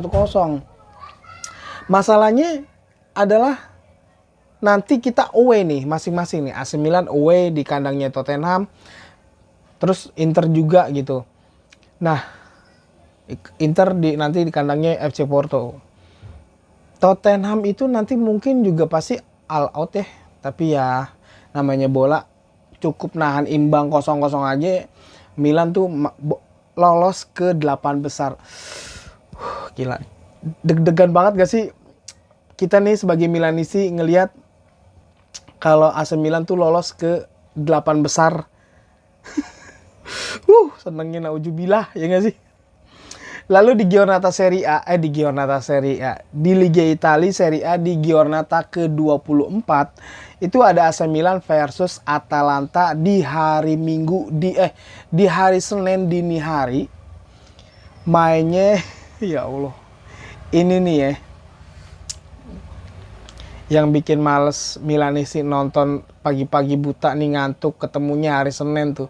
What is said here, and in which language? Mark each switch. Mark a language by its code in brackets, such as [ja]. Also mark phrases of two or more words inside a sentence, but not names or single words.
[id] Masalahnya adalah nanti kita away nih masing-masing nih. AC Milan away di kandangnya Tottenham. Terus Inter juga gitu. Nah, Inter nanti di kandangnya FC Porto. Tottenham itu nanti mungkin juga pasti [en] all out [id] ya. Tapi ya namanya bola, cukup nahan imbang 0-0 aja. Milan tuh lolos ke 8 besar. Gila. Deg-degan banget gak sih? Kita nih sebagai Milanisti ngelihat kalau AC Milan tuh lolos ke 8 besar. Senengnya naujubillah ya gak sih? Lalu di Giornata Serie A, di Liga Italia Serie A di Giornata ke-24 itu ada AC Milan versus Atalanta di hari Minggu di hari Senin dini hari. Mainnya ya Allah. Ini nih ya yang bikin males Milanisti nonton pagi-pagi buta nih ngantuk ketemunya hari Senin tuh.